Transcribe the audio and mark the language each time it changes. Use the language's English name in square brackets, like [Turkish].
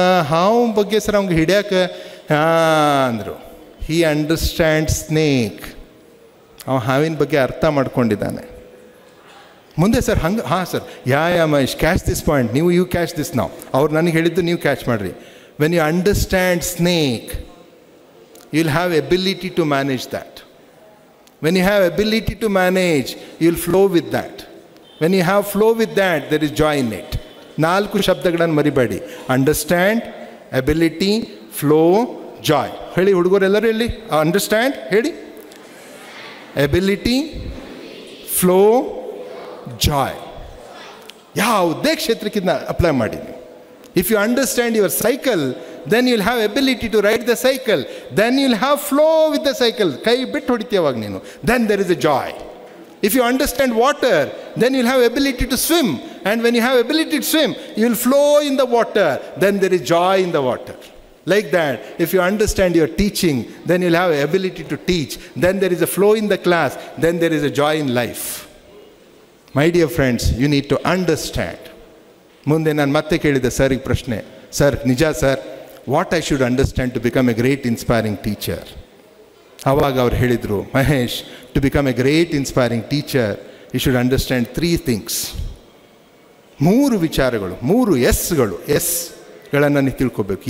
[Kannada] ಹಾವು ಬಗ್ಗೆ ಸರ್ ಅವಂಗೆ ಹಿಡಿಯೋಕೆ ಅಂದರು, [English] He understand snake. [Kannada] ಅವ ಹಾವಿನ ಬಗ್ಗೆ ಅರ್ಥ ಮಾಡ್ಕೊಂಡಿದ್ದಾನೆ. ಮುಂದೆ ಸರ್ ಹಂಗೆ, sir Mahesh, [English] catch this point, you catch this [Kannada] ನಾವು, ಅವ್ರು ನನಗೆ ಹೇಳಿದ್ದು ನೀವು ಕ್ಯಾಚ್ ಮಾಡಿರಿ. [English] When you understand snake, you will have ability to manage that. When you have ability to manage, you will flow with that. When you have flow with that, there is joy in it. [Kannada] 4 ಶಬ್ದಗಳನ್ನು ಮರಿಬೇಡಿ, understand, ability, flow, Joy. ಹೇಳಿ ಹುಡುಗರೆಲ್ಲರೂ ಹೇಳಿ, understand ಹೇಳಿ, ability, flow, Joy. ಯಾವುದೇ ಕ್ಷೇತ್ರಕ್ಕೆ apply ಮಾಡಿ. [English] If you understand your cycle, then you will have ability to ride the cycle. Then you will have flow with the cycle. [Kannada] ಕೈ ಬಿಟ್ಟು ಹೊಡಿತೀಯವಾಗ ನೀನು. [English] Then there is a joy. If you understand water, then you will have ability to swim. And when you have ability to swim, you will flow in the water. Then there is joy in the water. Like that, if you understand your teaching, then you will have ability to teach. Then there is a flow in the class. Then there is a joy in life. My dear friends, you need to understand. [Kannada] ಮುಂದೆ ನಾನು ಮತ್ತೆ ಕೇಳಿದೆ ಸರಿಗೆ ಪ್ರಶ್ನೆ, sir ನಿಜ sir, [English] What I should understand to become a great inspiring teacher? [Kannada] ಆವಾಗ ಅವ್ರು ಹೇಳಿದರು, [English] Mahesh, to become a great inspiring teacher you should understand 3 things. [Kannada] 3 ವಿಚಾರಗಳು, 3 ಎಸ್ಗಳನ್ನು ನೀವು ತಿಳ್ಕೊಬೇಕು.